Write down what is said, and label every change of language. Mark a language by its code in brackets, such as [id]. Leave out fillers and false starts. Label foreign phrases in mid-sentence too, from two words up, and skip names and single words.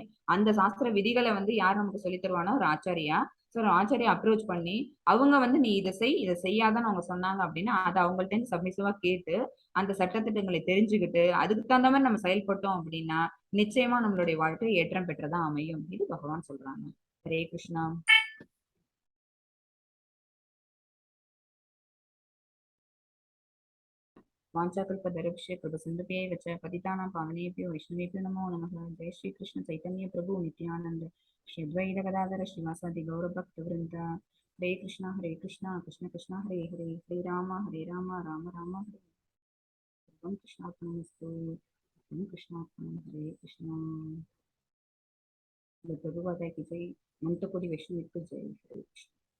[ta] அந்த சாஸ்திர விதிகளை வந்து யார் நமக்கு சொல்லி தருவானா ஒரு ஆச்சாரியா. சோ ஒரு ஆச்சாரியா அப்ரோச் பண்ணி அவங்க வந்து நீ இதை செய் இதை செய்யாதான்னு அவங்க சொன்னாங்க அப்படின்னா அதை அவங்கள்ட்ட இருந்து சப்மிசிவா கேட்டு அந்த சட்டத்திட்டங்களை தெரிஞ்சுக்கிட்டு அதுக்கு தகுந்த மாதிரி நம்ம செயல்பட்டோம் அப்படின்னா நிச்சயமா நம்மளுடைய வாழ்க்கை ஏற்றம் பெற்றதா அமையும். இது பகவான் சொல்றாங்க. [sa] हरे कृष्णा. वाञ्छाकल्पतरुभ्यश्च कृपसिन्धुभ्यैव च पतितानां पावनेभ्यो वैष्णवेभ्यो नमो नमः। जय श्री कृष्ण चैतन्य प्रभु नित्यानंद श्री अद्वैत गदाधर श्रीवासादि गौरभक्तवृंद। हरे कृष्णा कृष्ण कृष्ण हरे हरे, हरे राम राम राम हरे। सर्वं कृष्णार्पणमस्तु। सर्वं कृष्णार्पणं। हरे कृष्णा। [hi] प्रभुपाद की जय। मंत्र कोटि वैष्णव की जय। [sa] हरे कृष्ण।